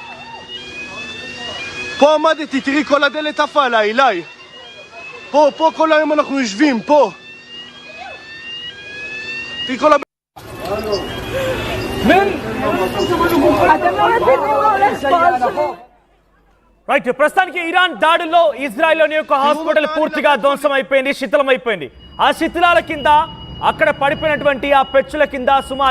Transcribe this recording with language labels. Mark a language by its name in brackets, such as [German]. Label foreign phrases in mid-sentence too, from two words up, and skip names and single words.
[Hebrew] פה עמדתי, תראי כל הדלת עפה עליי, אליי. פה כל היום אנחנו יושבים, פה. תראי כל הבית. אתם לא מבינים מה הולך פה. [Telugu] రైట్, ప్రస్తుతానికి ఇరాన్ దాడుల్లో ఇజ్రాయెల్లోని యొక్క హాస్పిటల్ పూర్తిగా ధ్వంసం అయిపోయింది, శిథిలం అయిపోయింది. ఆ శిథిలాల కింద, అక్కడ పడిపోయినటువంటి ఆ పెచ్చుల కింద సుమారు